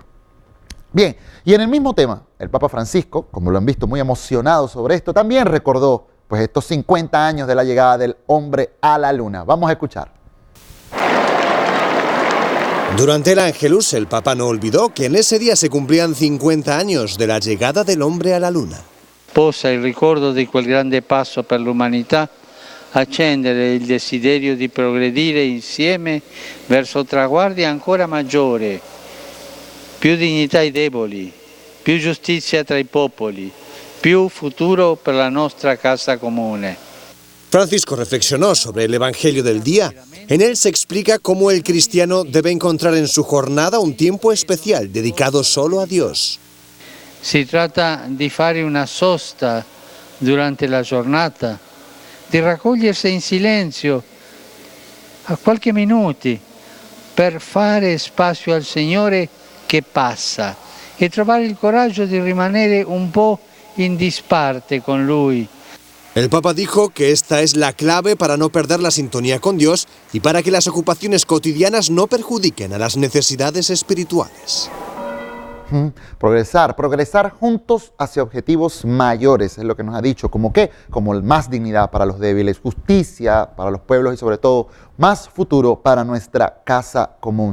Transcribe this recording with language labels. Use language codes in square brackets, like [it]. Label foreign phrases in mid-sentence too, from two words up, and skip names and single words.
[es] Bien, y en el mismo tema, el Papa Francisco, como lo han visto muy emocionado sobre esto, también recordó pues estos 50 años de la llegada del hombre a la Luna. Vamos a escuchar. Durante el Ángelus, el Papa no olvidó que en ese día se cumplían 50 años de la llegada del hombre a la Luna. [it] Possa il ricordo di quel grande passo per l'umanità accendere il desiderio di progredire insieme verso traguardi ancora maggiori. Più dignità ai deboli, più giustizia tra i popoli, più futuro per la nostra casa comune. [es] Francisco reflexionó sobre el Evangelio del día. En él se explica cómo el cristiano debe encontrar en su jornada un tiempo especial dedicado solo a Dios. [it] Si tratta di fare una sosta durante la giornata, di raccogliersi in silenzio a qualche minuti per fare spazio al Signore che passa e trovare il coraggio di rimanere un po' in disparte con Lui. [es] El Papa dijo que esta es la clave para no perder la sintonía con Dios y para que las ocupaciones cotidianas no perjudiquen a las necesidades espirituales. Progresar juntos hacia objetivos mayores, es lo que nos ha dicho, como qué, como más dignidad para los débiles, justicia para los pueblos y sobre todo más futuro para nuestra casa común.